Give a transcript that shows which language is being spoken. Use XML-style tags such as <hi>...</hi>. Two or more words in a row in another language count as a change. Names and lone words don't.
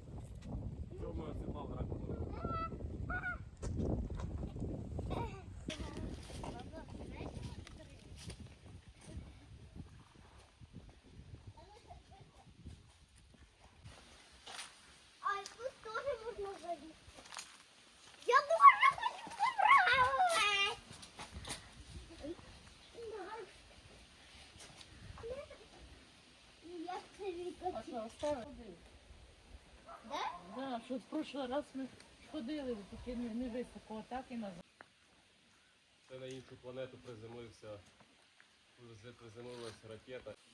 <uk>Тьома осипав дракона.</uk> <ru>А тут тоже можно залезть. Я тоже хочу попробовать. Я</ru> <uk>А що, оставив? Да? Да, що в прошлий раз ми ходили, поки не високо, так і назад. Це на іншу планету приземлилась ракета.</uk>